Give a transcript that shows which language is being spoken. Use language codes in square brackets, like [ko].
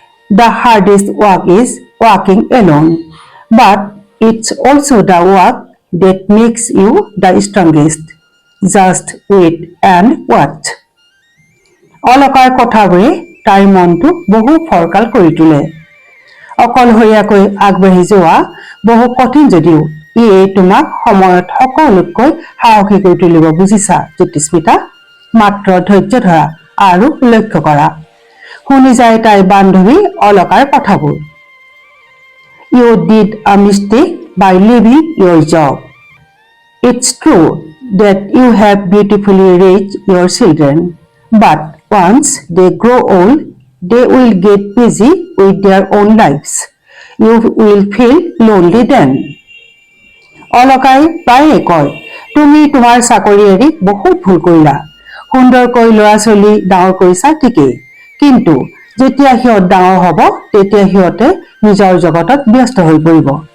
[en] The hardest work is walking alone, but it's also the work that makes you the strongest. Just wait and watch. [as] অলকাৰ কথাবোৰে তাইৰ মনটো বহু ফৰকাল কৰি তোলে। অকলশৰীয়াকৈ আগবাঢ়ি যোৱা বহু কঠিন যদিও ইয়ে তোমাক সময়ত সকলোতকৈ সাহসী কৰি তুলিব, বুজিছা জ্যোতিস্মিতা। মাত্ৰ ধৈৰ্য ধৰা আৰু লক্ষ্য কৰা। শুনি যায় তাইৰ বান্ধৱী অলকাৰ কথাবোৰ। [en] You did a mistake by leaving your job. It's true that you have beautifully raised your children, but once they grow old, they will get busy with their own lives. You will feel lonely then. [as] অলকাই প্ৰায়ে কয়, তুমি তোমাৰ চাকৰি এৰি বহুত ভুল কৰিলা। সুন্দৰকৈ ল'ৰা ছোৱালী ডাঙৰ কৰিছা ঠিকেই, কিন্তু যেতিয়া সিহঁত ডাঙৰ হ'ব তেতিয়া সিহঁতে নিজৰ জগতত ব্যস্ত হৈ পৰিব।